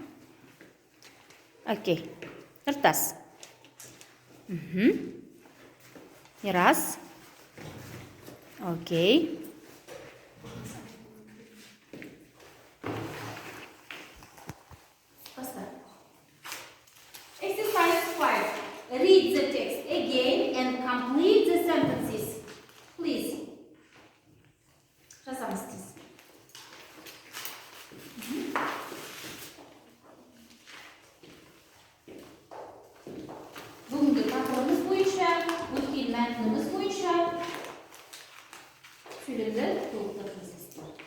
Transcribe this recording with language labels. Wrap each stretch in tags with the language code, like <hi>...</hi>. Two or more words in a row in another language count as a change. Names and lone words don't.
<kk>Окей. Тартас. Раз.</kk> <en>Окей. Exercise 5. Read the text again and complete the sentences. Please.</en> <kk>Жазамыз тез. Бүгінгі тақырыбымыз бойынша, өткен мәтініміз бойынша сөйлемді толықтырыңыздар.</kk>